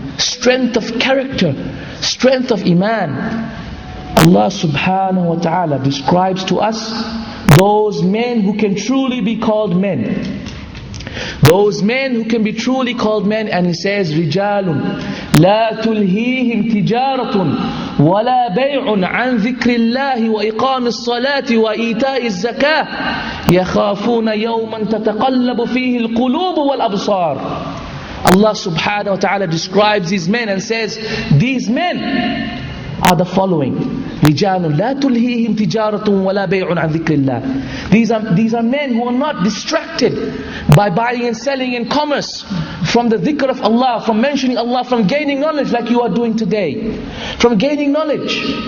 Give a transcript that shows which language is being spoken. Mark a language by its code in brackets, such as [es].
[en] Strength of character, strength of iman. Allah subhanahu wa ta'ala describes to us those men who can truly be called men. Those men who can be truly called men, and He says, [ar] رِجَالٌ لَا تُلْهِيهِمْ تِجَارَةٌ وَلَا بَيْعٌ عَنْ ذِكْرِ اللَّهِ وَإِقَامِ الصَّلَاةِ وَإِيتَاءِ الزَّكَاةِ يَخَافُونَ يَوْمًا تَتَقَلَّبُ فِيهِ الْقُلُوبُ وَالْأَبْصَارِ. [en] Allah subhanahu wa ta'ala describes these men and says, these men are the following: [ar] رِجَالٌ لَا تُلْهِيهِمْ تِجَارَةٌ وَلَا بَيْعٌ عَنْ ذِكْرِ اللَّهِ. [en] These are men who are not distracted by buying and selling in commerce from the dhikr of Allah, from mentioning Allah, from gaining knowledge like you are doing today, from gaining knowledge.